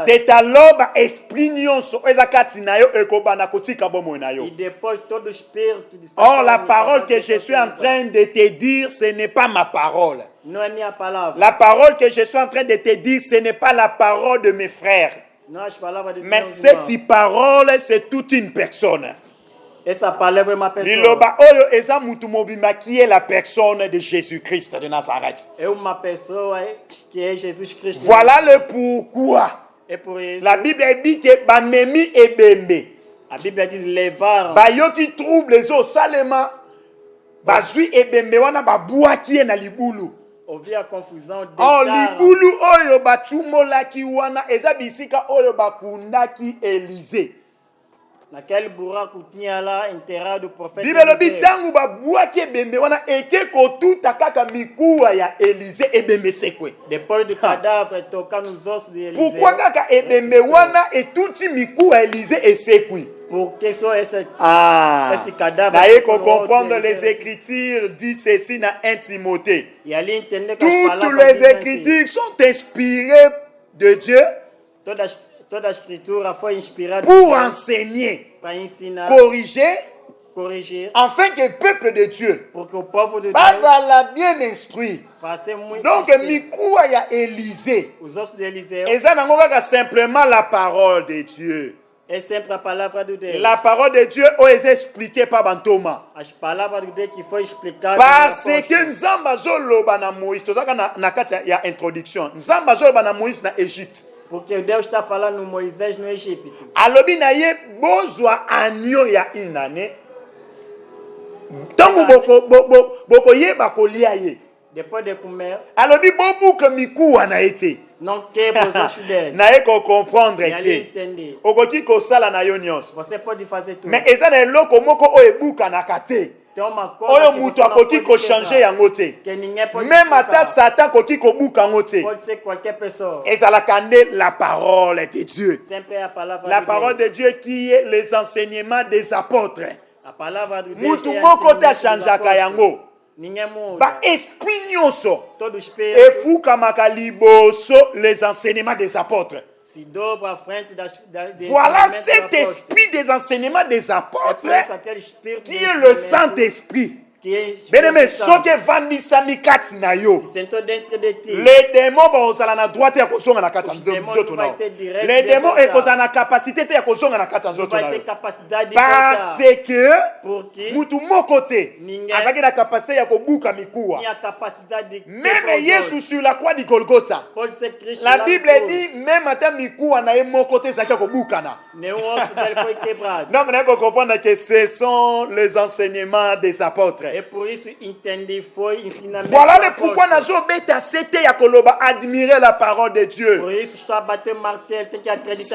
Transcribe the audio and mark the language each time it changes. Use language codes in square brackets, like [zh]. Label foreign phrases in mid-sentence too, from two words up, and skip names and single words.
[fr] C'est alors [ln] ba esprit nyonso eza kati na yo ekobana kotika bomoi na yo. [pt] E depois todo o espírito de [fr] Or la [pt] Satã, [fr] parole que je suis en train de te dire, ce n'est pas ma parole. [pt] não é minha palavra. [fr] La parole que je suis en train de te dire, ce n'est pas la parole de mes frères. [pt] Não as palavras de [fr] Mais [pt] meus [fr] cette [pt] irmãos. [fr] parole, c'est toute une personne. [pt] Essa palavra é uma pessoa. [ln] Liloba oyo eza mutu mobimba [fr] qui est la personne de Jésus-Christ de Nazareth. [pt] É uma pessoa que é Jesus Cristo. [fr] Voilà le pourquoi. [pt] É por isso. [fr] La Bible dit que [ln] bamemi ebembe. [pt] A Bíblia diz levaram. [ln] Bayoki [fr] trouble les eaux [ln] salema. Bazui ebembe wana babuaki ye na libulu. [pt] Ouvir a confusão. Oh, Deitaram. [ln] libulu oyo bachumolaki wana eza bisika oyo bakundaki Élysée. [pt] Naquele buraco tinha lá enterrado o profeta. [ln] Bible lobi [pt] Eliseu. [ln] tangu babuaki ebembe wana eke kotuta kaka mikuwa ya Élysée ebembe sekwe. [pt] Depois do cadáver tocar nos ossos de Eliseu. [ln] Pourquoi kaka ebembe wana etuti mikuwa ya Élysée esekwi? [pt] Porque só esse Ah, cadáver. [fr] d'ailleurs [pt] tocou [fr] qu'on [pt] no osso [fr] comprendre [pt] de [fr] les [pt] Eliseu. [fr] Écritures dit ceci dans 1 Timothée. [pt] E ali entender que as [fr] Toutes [pt] palavras [fr] les [pt] dizem assim, [fr] Écritures sont inspirées de Dieu [pt] toda a escritura foi inspirada [fr] pour enseigner, [pt] para ensinar, [fr] corriger, [pt] corrigir, [fr] afin que le peuple de Dieu [pt] porque o povo de Deus [fr] bazala bien instruit. [pt] vai ser muito [fr] Donc [pt] instruído. [ln] mikuwa ya Élysée [pt] Os ossos de Eliseu [ln] eza nango kaka [fr] simplement la parole de Dieu. [pt] é sempre a palavra de Deus. [fr] La parole de Dieu est expliquée par Bantoma. [pt] As palavras de Deus que foi explicada [fr] Parce [pt] no [fr] que [pt] apóstolo. [ln] Nzamba zoloba na Moïse, tozaka na kati ya introduction. Nzamba zoloba na Moïse na Égypte. [pt] Porque Deus está falando Moisés no Egito. [ln] Alobi na ye bozwa agneau ya [fr] une année. [ln] Tango boko yeba kolia ye. [pt] Depois de comer, [ln] Alobi bobuka mikuwa na ete. [pt] não quebra os ossos dele. [ln] Na ye ko comprendre [pt] E ali [fr] que [pt] entender. [ln] okoki kosala na yo nyonso. [pt] Você pode fazer tudo. [ln] Mais eza na eloko moko oyo ebukanaka te. [pt] Tem uma coisa [ln] Oyo [pt] que [ln] mutu [pt] você não [ln] akoki [pt] pode [ln] kochange [pt] quebrar, [ln] yango te. [pt] que ninguém pode [ln] Même ata [pt] quebrar. [ln] Satan akoki kobuka yango te. [pt] Pode ser qualquer pessoa. [ln] Ezalaka nde [fr] la parole de Dieu. [pt] Sempre é a palavra [fr] La [pt] de [fr] parole [pt] Deus. [fr] de Dieu qui est les enseignements des apôtres. [pt] A palavra de Deus [ln] Mutu [pt] é [ln] moko te [pt] ensinamento dos [ln] achangeaka [pt] apóstolos. [ln] yango. [pt] Ninguém muda. [ln] Ba esprit nyonso [pt] Todo espírito [ln] efukamaka liboso [fr] les enseignements des apôtres. [pt] se dobra à frente des [fr] Voilà [pt] ensinamentos [fr] cet [pt] dos apóstolos. [fr] esprit des enseignements des [pt] É [fr] apôtres [pt] por isso aquele espírito [fr] qui [pt] de [fr] est le [pt] ensinamento [fr] Saint-Esprit. [pt] que é Espírito [fr] Bien-aimé, [pt] Santo, [ln] soki evandisami kati na yo, [pt] se sentou dentro de ti. [fr] les démons [ln] bazala na droite ya kozonga na kati ya [fr] démons [ln] nzoto na [fr] vont [ln] yo. [fr] être direct Les démons devant [ln] ekozala na capacité te ya kozonga na kati ya nzoto [pt] Vai [ln] na [pt] ter [ln] yo. [pt] capacidade de [fr] Parce [pt] voltar. [fr] que [pt] Porque [ln] mutu moko te [pt] Ninguém [ln] azalaki na capacité ya kobuka mikuwa. [pt] tinha capacidade de [fr] Même [pt] quebrar os [ln] Yesu [pt] ossos. [fr] sur la croix du Golgotha, [pt] Pode ser Cristo [fr] la [pt] lá no [fr] Bible [pt] cruz. [fr] dit même [ln] ata mikuwa na ye moko te ezalaki ya kobukana. [pt] Nenhum osso dele foi quebrado. [fr] Donc, on a compris que ce sont les enseignements des apôtres. Et pour [pt] isso entender foi ensinamento. [fr] Voilà le pourquoi [ln] nazo beta sete ya koloba [fr] admirer la parole de Dieu. [pt] Por isso estou a bater martelo, tem que acreditar